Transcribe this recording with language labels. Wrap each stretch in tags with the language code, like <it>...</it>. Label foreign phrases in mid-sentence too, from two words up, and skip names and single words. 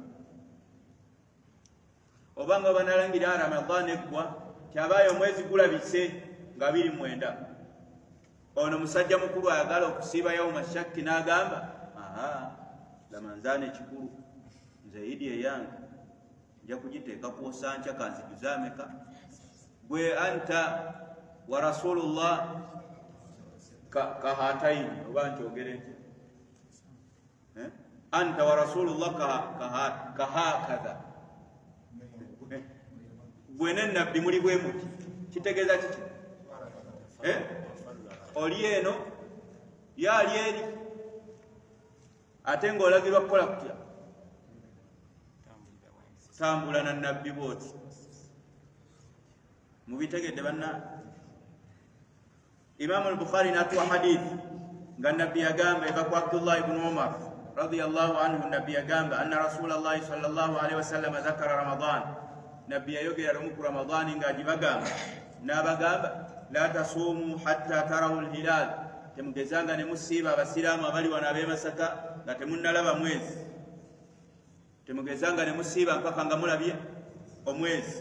<lg>Obanga banalangira Ramadan eggwa kyabaayo omwezi gulabise nga 29, ono musajja mukulu ayagala okusiiba</lg> <ar>يوم الشك</ar> <lg>n'agamba Ramadhan ekikulu nze Idi eyange nja kugiteeka kwosankya kanzijuze ameka. Gwe</lg> <ar>أنت ورسول الله كهاتين,</ar> <lg>oba nkyogere nti</lg> <ar>أنت ورسول الله كهكذا,</ar> <lg>gwe ne nabbi muli bwe muti. Kitegeeza kiki? Oli eno yaali eri, ate ng'olagirwa kukola kutya? Tambula na nabbi bwoti. Mubitegedde banna? Imaamu al-Bukhari n'atuwa hadithi nga nabbi yagamba eva ku Abdullah ibn Umar</lg> <ar>رضي الله عنه,</ar> <lg>nabbi yagamba</lg> <ar>أن رسول الله صلى الله عليه وسلم ذكر رمضان,</ar> <lg>nabbi yayogera lumu ku Ramadan ng'agibagamba n'abagamba</lg> <ar>لا تصوموا حتى تروا الهلال,</ar> <lg>temugezanga ne musiiba abasiraamu abali wano ab'e Masaka nga temunnalaba mwezi. Temugezanga ne musiiba mpaka nga mulabye omwezi.</lg>